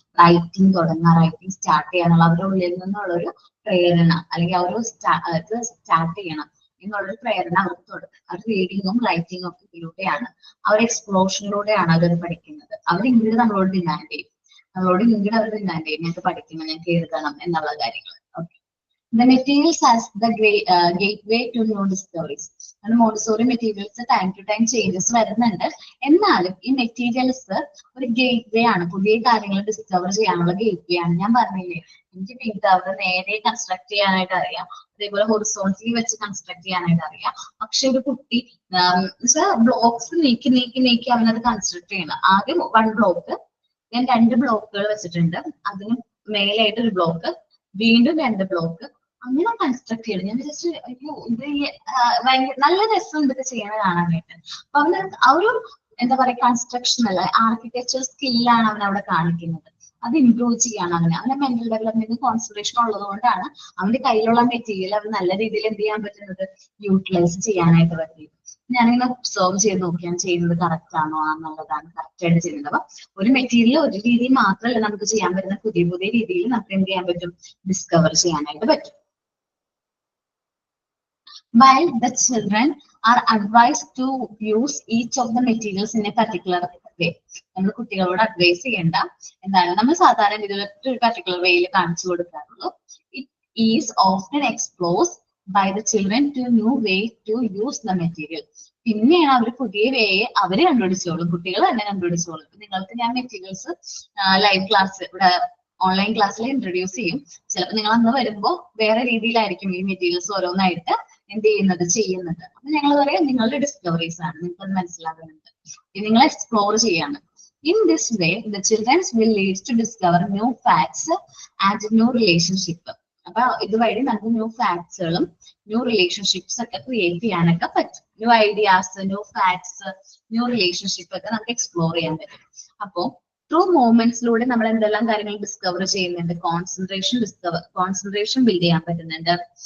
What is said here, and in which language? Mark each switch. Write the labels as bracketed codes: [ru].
[ml] Writing തുടങ്ങുക, writing start ചെയ്യാനുള്ള അവരുടെ ഉള്ളിൽ നിന്നുള്ളൊരു പ്രേരണ, അല്ലെങ്കിൽ അവർ സ്റ്റാർട്ട് ചെയ്യണം എന്നുള്ളൊരു പ്രേരണ അവർക്ക് തുടങ്ങും. അവർ റീഡിങ്ങും റൈറ്റിംഗും ഒക്കെ ഇതിലൂടെയാണ്, അവർ എക്സ്പ്ലോഷനിലൂടെയാണ് അവർ പഠിക്കുന്നത്. അവർ ഇങ്ങോട്ട് നമ്മളോട് ഡിമാൻഡ് ചെയ്യും, നമ്മളോട് ഇങ്ങോട്ട് അവർ ഡിമാൻഡ് ചെയ്യും, ഞങ്ങൾക്ക് പഠിക്കണം, ഞങ്ങൾക്ക് എഴുതണം എന്നുള്ള കാര്യങ്ങൾ. [en] Okay, the materials as the gateway to new discoveries. [ml] And Montessori materials time to time changes വരുന്നുണ്ട്. എന്നാലും ഈ മെറ്റീരിയൽസ് ഒരു ഗേറ്റ് വേ ആണ്, പുതിയ കാര്യങ്ങൾ ഡിസ്കവർ ചെയ്യാനുള്ള ഗേറ്റ് വേ ആണ്. ഞാൻ പറഞ്ഞില്ലേ, എനിക്ക് പിങ്ക് നേരെ കൺസ്ട്രക്ട് ചെയ്യാനായിട്ട് അറിയാം, അതേപോലെ ഹൊറിസോണ്ടലി വെച്ച് കൺസ്ട്രക്ട് ചെയ്യാനായിട്ട് അറിയാം. പക്ഷെ ഒരു കുട്ടി ബ്ലോക്സ് നീക്കി അവനത് കൺസ്ട്രക്ട് ചെയ്യണം. ആദ്യം 1 ബ്ലോക്ക്, ഞാൻ 2 ബ്ലോക്കുകൾ വെച്ചിട്ടുണ്ട്, അതിന് മേലായിട്ട് ഒരു ബ്ലോക്ക്, വീണ്ടും 2 ബ്ലോക്ക്, അങ്ങനെ കൺസ്ട്രക്ട് ചെയ്യണം. ഞാൻ ജസ്റ്റ് ഇത് ഭയങ്കര നല്ല രസം ഇതൊക്കെ ചെയ്യണ കാണാനായിട്ട്. അപ്പൊ അവന് ആ ഒരു എന്താ പറയാ കൺസ്ട്രക്ഷൻ അല്ല, ആർക്കിടെക്ചർ സ്കില്ലാണ് അവൻ അവിടെ കാണിക്കുന്നത്. അത് ഇംപ്രൂവ് ചെയ്യാണ് അവന്റെ മെന്റൽ ഡെവലപ്മെന്റ് കോൺസെൻട്രേഷൻ ഉള്ളത് കൊണ്ടാണ് അവന്റെ കയ്യിലുള്ള മെറ്റീരിയൽ അവർ നല്ല രീതിയിൽ എന്ത് ചെയ്യാൻ പറ്റുന്നത്, യൂട്ടിലൈസ് ചെയ്യാനായിട്ട് പറ്റും. ഞാനിങ്ങനെ ഒബ്സർവ് ചെയ്ത് നോക്കിയാണ് ചെയ്യുന്നത് കറക്റ്റ് ആണോ എന്നുള്ളതാണ്, കറക്റ്റ് ആയിട്ട് ചെയ്യുന്നത്. അപ്പൊ ഒരു മെറ്റീരിയൽ ഒരു രീതി മാത്രമല്ല നമുക്ക് ചെയ്യാൻ പറ്റുന്ന, പുതിയ പുതിയ രീതിയിൽ നമുക്ക് എന്ത് ചെയ്യാൻ പറ്റും, ഡിസ്കവർ ചെയ്യാനായിട്ട് പറ്റും. [en] While the children are advised to use each of the materials in a particular way. [ml] നമ്മൾ കുട്ടികളോട് അഡ്വൈസ് ചെയ്യേണ്ട എന്താണ്, നമ്മൾ സാധാരണ ഇതിലൊക്കെ ഒരു പർട്ടിക്കുലർ വേയിൽ കാണിച്ചു കൊടുക്കാറുള്ളൂ. [en] It is often explored by the children to new way to use the material. [ml] പിന്നെയാണ് അവർ പുതിയ വേയെ അവര് കണ്ടുപിടിച്ചോളും, കുട്ടികൾ തന്നെ കണ്ടുപിടിച്ചോളും. നിങ്ങൾക്ക് ഞാൻ മെറ്റീരിയൽസ് ലൈവ് ക്ലാസ് ഇവിടെ ഓൺലൈൻ ക്ലാസ്സിൽ ഇൻട്രൊഡ്യൂസ് ചെയ്യും. ചിലപ്പോൾ നിങ്ങൾ അന്ന് വരുമ്പോൾ വേറെ രീതിയിലായിരിക്കും ഈ മെറ്റീരിയൽസ് ഓരോന്നായിട്ട് എന്ത് ചെയ്യുന്നത്. അപ്പൊ ഞങ്ങൾ പറയാം നിങ്ങളുടെ ഡിസ്കവറീസ് ആണ്, നിങ്ങൾക്ക് അത് മനസ്സിലാകുന്നുണ്ട്. നിങ്ങൾ എക്സ്പ്ലോർ ചെയ്യാണ്. [en] In this way, the children will lead to discover new facts and new relationship. [ml] അപ്പൊ ഇതുവഴി നമുക്ക് ന്യൂ ഫാക്ട്സുകളും ന്യൂ റിലേഷൻഷിപ്സ് ഒക്കെ ക്രിയേറ്റ് ചെയ്യാനൊക്കെ പറ്റും. New ideas, new facts, new relationship ഒക്കെ നമുക്ക് എക്സ്പ്ലോർ ചെയ്യാൻ പറ്റും. അപ്പോൾ ത്രൂ മൂവ്മെന്റ്സിലൂടെ നമ്മൾ എന്തെല്ലാം കാര്യങ്ങൾ ഡിസ്കവർ ചെയ്യുന്നുണ്ട്? കോൺസെൻട്രേഷൻ ബിൽഡ് ചെയ്യാൻ പറ്റുന്നുണ്ട്.